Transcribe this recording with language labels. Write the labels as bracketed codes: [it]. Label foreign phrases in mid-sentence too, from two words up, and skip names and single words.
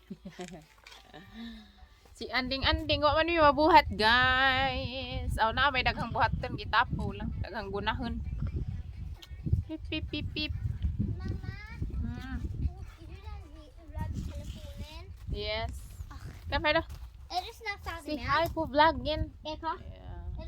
[ceb] Si anding-anding wa man mi mabuhat guys. Aw na may daghang buhaton gitapo lang, daghang gunahon. Pip pip pip pip. Yes. [sv] Kom här då. Är du snart färdig Si med? hi på vloggen. Är jag klar? Ja.